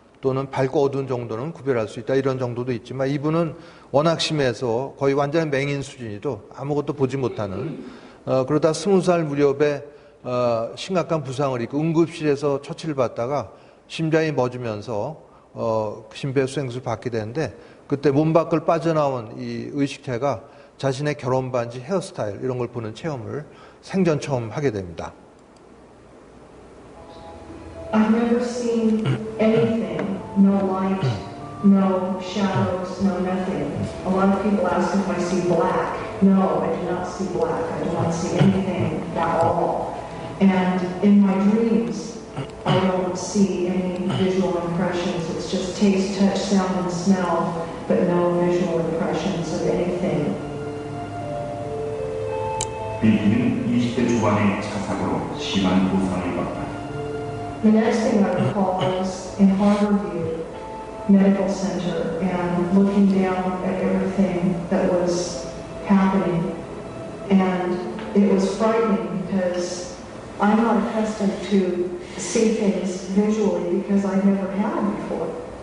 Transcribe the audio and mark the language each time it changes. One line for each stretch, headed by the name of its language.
Korean: 또는 밝고 어두운 정도는 구별할 수 있다. 이런 정도도 있지만 이분은 워낙 심해서 거의 완전히 맹인 수준이도 아무것도 보지 못하는 그러다 20살 무렵에 심각한 부상을 입고 응급실에서 처치를 받다가 심장이 멎으면서 심폐소생술 받게 되는데 그때 몸 밖을 빠져나온 이 의식체가 자신의 결혼 반지, 헤어스타일 이런 걸 보는 체험을 생전 처음 하게 됩니다.
English: I've never seen anything, no light, no shadows, no nothing. A lot of people ask if I see black. No, I do not see black. I do not see anything at all. And in my dreams, I don't see any visual impressions. It's just taste, touch, sound, and smell, but no visual impressions of anything.
Korean: 빌리는 20대 초반의 차사고로 심한 부상을 받다.
English: The next thing I recall was in Harborview Medical Center and looking down at everything that was happening. And it was frightening because I'm not accustomed to see things visually because I've never had them before.